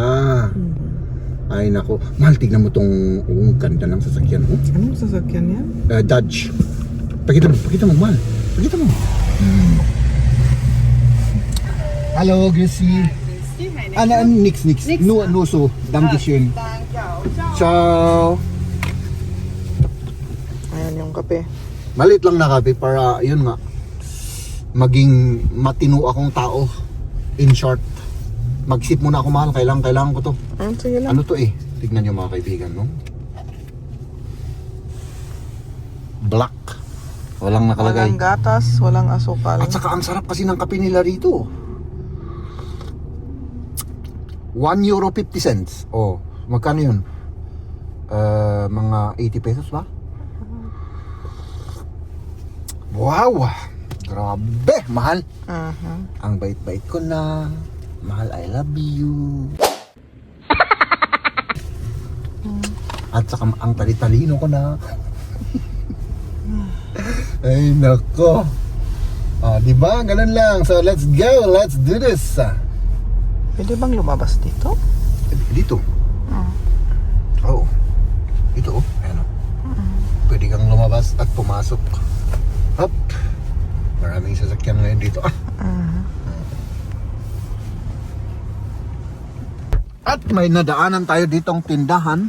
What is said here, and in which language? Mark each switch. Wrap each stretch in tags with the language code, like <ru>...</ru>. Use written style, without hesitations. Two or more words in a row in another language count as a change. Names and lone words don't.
<tl>Ay nako, mahal, tignan mo tong ganda ng sasakyan. Anong sasakyan yan? Dodge. Pakita mo, mahal. Pakita mo.</tl> <de>Hello, Gracie. Nix. No, so. Dankeschön. Ciao.</de> <tl>Ayan yung kape. Malit lang na kape para, yun nga, maging matino akong tao.</tl> <en>In short.</en> <tl>Mag-sip muna ako mahal. Kailangan ko to. Sige lang. Ano to Tignan nyo mga kaibigan, no? Black. Walang nakalagay. Walang gatas, walang asukal. At saka ang sarap kasi ng kape nila rito. €1.50. Oh, magkano yun? Mga 80 pesos ba? Wow! Grabe! Mahal! Ang bait-bait ko na. Mahal,</tl> <en>I love you.</en> <tl>At saka ang tali-talino ko na. Ay nako. Diba? Ganun lang.</tl> <en>So let's go. Let's do this.</en> <tl>Pwede bang lumabas dito? Dito? Oo. Dito Ayan Pwede kang lumabas at pumasok. Up. Maraming sasakyan ngayon dito. At may nadaanan tayo ditong tindahan.</tl>